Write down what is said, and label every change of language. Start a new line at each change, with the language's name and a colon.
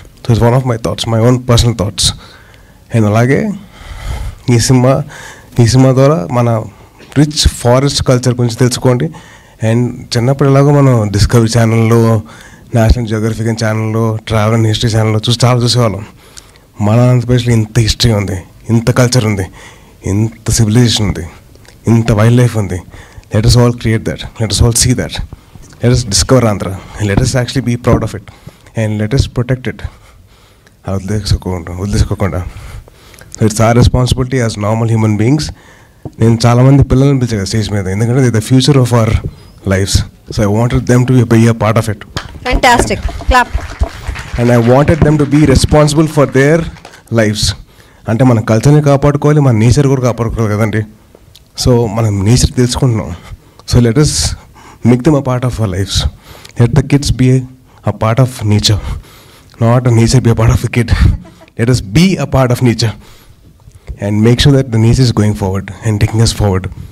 English: So it's one of my thoughts, my own personal thoughts.
Telugu: And అలాగే ఈ cinema ద్వారా మన రిచ్ ఫారెస్ట్ కల్చర్ గురించి తెలుసుకోండి. అండ్ చిన్నప్పుడు ఎలాగో మనం డిస్కవరీ ఛానల్లో, నేషనల్ జియోగ్రఫిక్ ఛానల్లో, ట్రావెల్ అండ్ హిస్టరీ ఛానల్లో చాలా చూసేవాళ్ళం. మన ఆంధ్రప్రదేశ్లో ఇంత హిస్టరీ ఉంది, ఇంత కల్చర్ ఉంది, ఇంత సివిలైజేషన్ ఉంది, ఇంత వైల్డ్ లైఫ్ ఉంది.
English: Let us all create that. Let us all see that. Let us discover Andhra. And let us actually be proud of it. And let us protect it. వదిలేసుకోకుండా. So it's our responsibility as normal human beings.
Telugu: నేను చాలామంది పిల్లల్ని పిలిచాను stage మీద, ఎందుకంటే
English: They the future of our lives. So I wanted them to be a part of it. Fantastic. Clap. And I wanted them to be responsible for their lives.
Telugu: అంటే మన కల్చర్ని కాపాడుకోవాలి, మన నేచర్ కూడా కాపాడుకోవాలి కదండి. సో మనం నేచర్ తెలుసుకుంటున్నాం.
English: So let us make them a part of our lives. Let the kids be a part of nature, not a nature be a part of the kid. Let us be a part of nature and make sure that the nature is going forward and taking us forward.